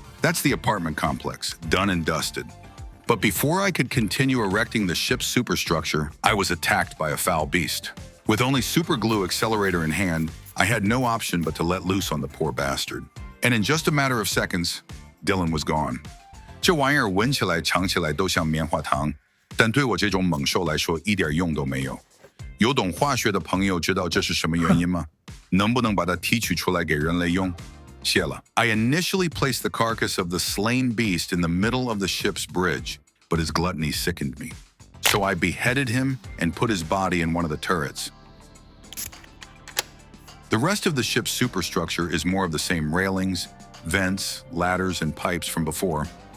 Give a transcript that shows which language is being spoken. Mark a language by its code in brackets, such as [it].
[en] That's the apartment complex, done and dusted. But before I could continue erecting the ship's superstructure, I was attacked by a foul beast. With only superglue accelerator in hand, I had no option but to let loose on the poor bastard. And in just a matter of seconds, Dylan was gone. [zh] 这玩意儿闻起来、尝起来都像棉花糖，但对我这种猛兽来说一点用都没有。有懂化学的朋友知道这是什么原因吗？能不能把它提取出来给人类用？ [en] I initially placed the carcass of the slain beast in the middle of the ship's bridge, but his gluttony sickened me. So I beheaded him and put his body in one of the turrets. The rest of the ship's superstructure is more of the same railings, vents, ladders, and pipes from before.